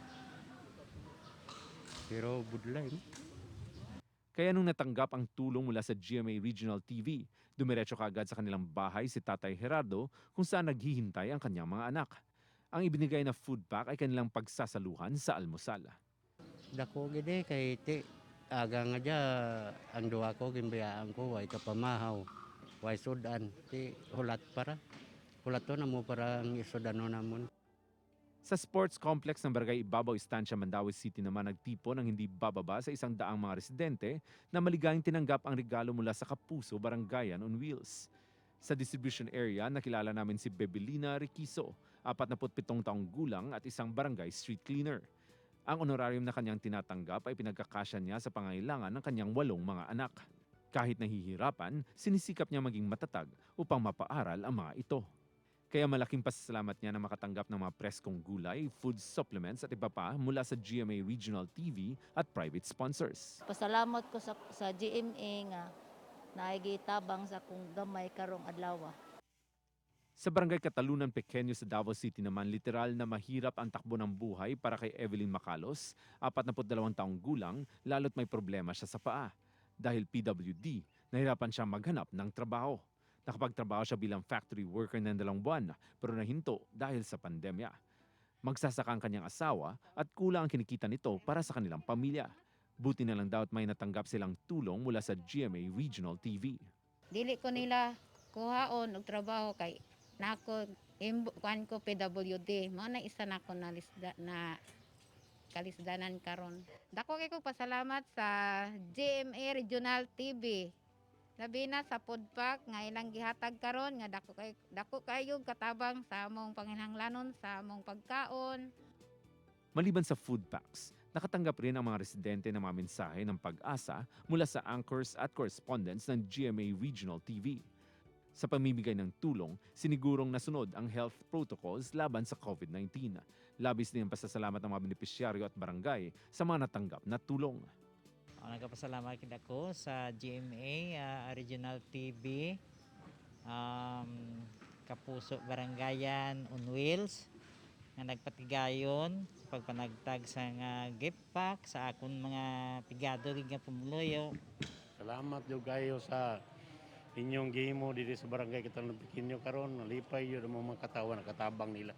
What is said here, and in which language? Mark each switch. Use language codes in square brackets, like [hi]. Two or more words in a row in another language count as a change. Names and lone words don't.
[ceb] Pero budlay ma'am. [tl] Kaya nung natanggap ang tulong mula sa GMA Regional TV, dumiretso kaagad sa kanilang bahay si Tatay Gerardo kung saan naghihintay ang kanyang mga anak. Ang ibinigay na [en] food pack [tl] ay kanilang pagsasaluhan sa almusal. [ceb] Dako gede kay ti aga nga dya ang duwa ko gimbayaan ko way kapamahaw. Way sudan ti hulat para. Hulat to na mo para ang isudano namon. [tl] Sa sports complex ng Barangay Ibabaw, Estancia, Mandaue City naman nagtipon ng hindi bababa sa 100 mga residente na maligayang tinanggap ang regalo mula sa Kapuso Barangayan on Wheels. Sa distribution area, nakilala namin si Bebelina Riquizo, 47 taong gulang at isang barangay street cleaner. Ang honorarium na kanyang tinatanggap ay pinagkakasya niya sa pangailangan ng kanyang 8 mga anak. Kahit nahihirapan, sinisikap niya maging matatag upang mapaaral ang mga ito. Kaya malaking pasasalamat niya na makatanggap ng mga preskong gulay, [en] food supplements [tl] at iba pa mula sa GMA Regional TV at [en] private sponsors. [ceb] Pasalamat ko sa GMA nga naigitabang sa kung gamay karong adlaw. [tl] Sa Barangay Katalunan Pequeño sa Davao City naman, literal na mahirap ang takbo ng buhay para kay Evelyn Macalos, 42 taong gulang, lalo't may problema siya sa paa. Dahil PWD, nahirapan siya maghanap ng trabaho. Nakapagtrabaho siya bilang factory worker ng 2 buwan pero nahinto dahil sa pandemya. Magsasaka ang kanyang asawa at kulang ang kinikita nito para sa kanilang pamilya. Buti na lang daw at may natanggap silang tulong mula sa GMA Regional TV. [ceb] Dili ko nila kuhaon og trabaho kay nako kuan ko PWD mo na isa nako na lisda na kalisdanan karon. Dako kay ko pasalamat sa GMA Regional TV. Labi na sa [en] food pack [ceb] nga ilang gihatag karon nga dako kayo katabang sa among panginahanglanon sa among pagkaon. [tl] Maliban sa [en] food packs, [tl] nakatanggap rin ang mga residente ng mga mensahe ng pag-asa mula sa anchors at correspondents ng GMA Regional TV. Sa pamimigay ng tulong, sinigurong nasunod ang [en] health protocols [tl] laban sa COVID-19. Labis din ang pasasalamat ng mga benepisyaryo at barangay sa mga natanggap na tulong. [ceb] Nagpasalamat ako sa GMA Regional TV, Kapuso Barangayan on Wheels, nga nagpatigayon pagpanagtag sa gift pack sa akong mga pigado nga pumuloyo. Salamat yo kayo sa inyong gimo dito sa Barangay Katalunan Pequeño karon, nalipay yo mga katawan nakatabang nila.